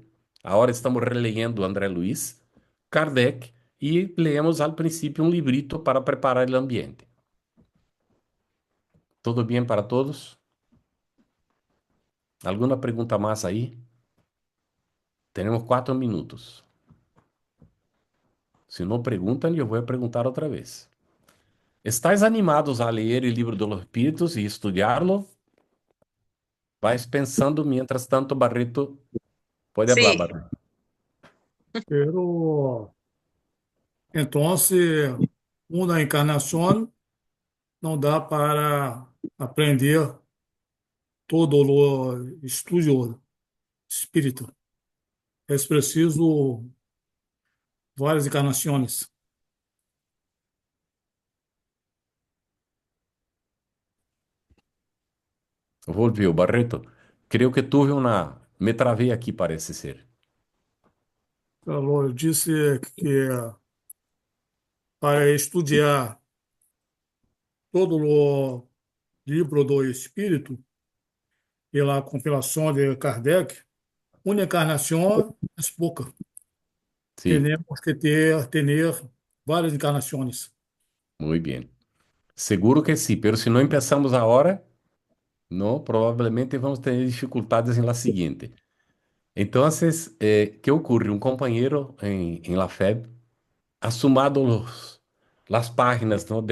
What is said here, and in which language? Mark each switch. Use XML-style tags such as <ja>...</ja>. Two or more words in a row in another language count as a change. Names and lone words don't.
<pt>Agora estamos releyendo André Luiz, Kardec, e leemos ao princípio um librito para preparar o ambiente. Tudo bem para todos? Alguma pergunta mais aí? Temos 4 minutos. Se não perguntam, eu vou perguntar outra vez.</pt> <es>¿Estáis animados a leer el libro de los espíritus y estudiarlo? Vais pensando mientras tanto, Barreto. Puede hablar, Sí, Barreto. Pero entonces, una encarnación</es> <pt>não dá para aprender todo o estudo espírita. É preciso várias encarnações.</pt> <es>Volvió, Barreto. Creo que tuve una... Me trabé aquí, parece ser.</es> <pt>Eu disse que para estudar todo o livro do Espírito, pela compilação de Kardec, uma encarnação é pouca.</pt> <es>Sí,</es> <pt>Temos que ter várias encarnações.</pt> <es>muy bien. Seguro que sí, pero si no empezamos ahora, no, probablemente vamos tener dificultades en la siguiente. Entonces, ¿qué ocurre? Un compañero en la FEB ha sumado las páginas, ¿no?</es>